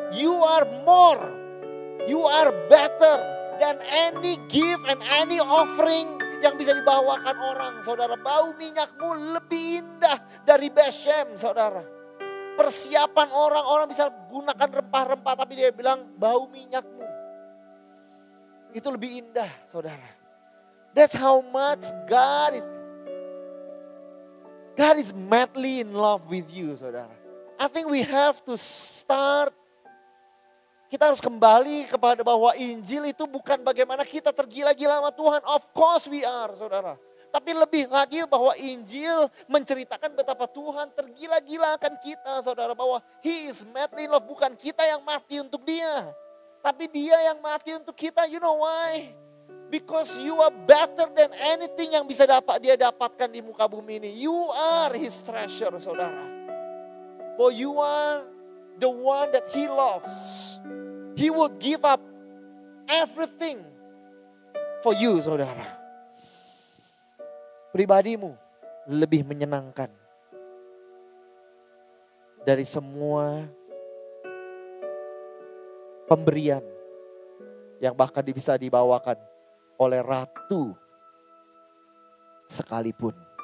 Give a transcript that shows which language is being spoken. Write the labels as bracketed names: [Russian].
[English] You are more. You are better than any gift and any offering [Indonesian] yang bisa dibawakan orang. Saudara, bau minyakmu lebih indah dari Beshem saudara. Persiapan orang bisa gunakan rempah-rempah. Tapi dia bilang bau minyakmu. Itu lebih indah saudara. [English] That's how much God is madly in love with you saudara. I think we have to start [Indonesian] Kita harus kembali kepada bahwa Injil itu bukan bagaimana kita tergila-gila sama Tuhan. [English] Of course we are, [Indonesian] saudara. Tapi lebih lagi bahwa Injil menceritakan betapa Tuhan tergila-gila akan kita, saudara. Bahwa [English] He is madly in love, [Indonesian] bukan kita yang mati untuk Dia. Tapi Dia yang mati untuk kita. [English] You know why? Because you are better than anything [Indonesian] yang bisa Dia dapatkan di muka bumi ini. [English] You are His treasure, saudara. For you are the one that He loves. He will give up everything for you, saudara. [Indonesian] Pribadimu lebih menyenangkan dari semua pemberian yang bahkan bisa dibawakan oleh ratu sekalipun.